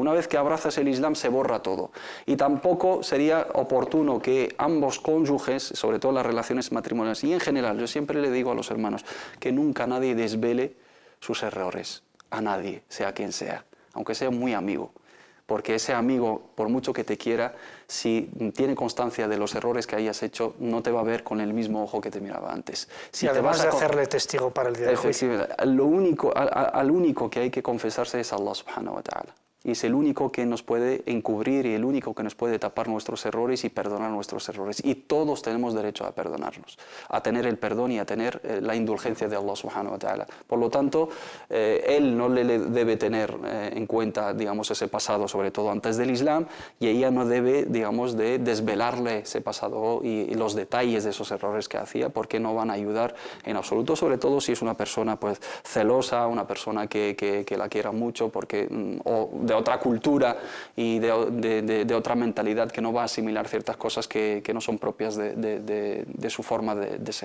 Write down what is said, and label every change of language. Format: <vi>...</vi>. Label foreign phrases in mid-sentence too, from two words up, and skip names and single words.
<es>Una vez que abrazas el Islam se borra todo. Y tampoco sería oportuno que ambos cónyuges, sobre todo las relaciones matrimoniales y en general, yo siempre le digo a los hermanos, que nunca nadie desvele sus errores, a nadie, sea quien sea, aunque sea muy amigo. Porque ese amigo, por mucho que te quiera, si tiene constancia de los errores que hayas hecho, no te va a ver con el mismo ojo que te miraba antes. Si y además de hacerle testigo para el día del juicio. Al único que hay que confesarse es</es> <ar>الله سبحانه وتعالى.</ar> <es>Y es el único que nos puede encubrir y el único que nos puede tapar nuestros errores y perdonar nuestros errores. Y todos tenemos derecho a perdonarnos, a tener el perdón y a tener la indulgencia de</es> <ar>الله سبحانه وتعالى.</ar> <es>Por lo tanto, él no le debe tener en cuenta, digamos, ese pasado, sobre todo antes del Islam, y ella no debe, digamos, de desvelarle ese pasado y los detalles de esos errores que hacía, porque no van a ayudar en absoluto, sobre todo si es una persona pues celosa, una persona que la quiera mucho, porque de otra cultura y de otra mentalidad, que no va a asimilar ciertas cosas que no son propias de su forma de ser.</es>